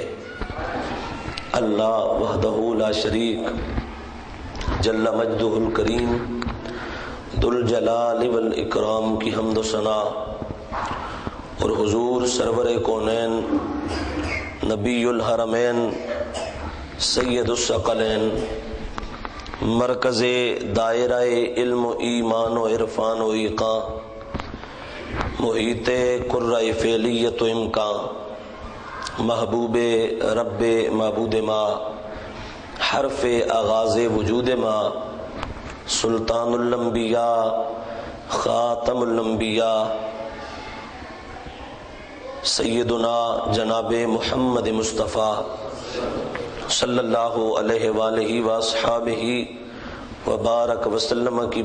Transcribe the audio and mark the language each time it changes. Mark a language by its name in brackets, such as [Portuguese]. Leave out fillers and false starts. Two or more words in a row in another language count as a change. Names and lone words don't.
[Urdu] اللہ وحدہ لا شریک جل مجدہ الکریم ذوالجلال والاکرام کی حمد و ثنا اور حضور سرور کونین نبی الحرمین سید الثقلین مرکز دائرہ علم و ایمان و عرفان و ایقاں محیط قرہ فعلیت و امکان [Persian] محبوب رب معبود ما حرف آغاز وجود ما [Urdu] سلطان الانبیاء خاتم الانبیاء سیدنا جناب محمد مصطفیٰ صلی اللہ علیہ وآلہ وآصحابہ وبارک وسلم کی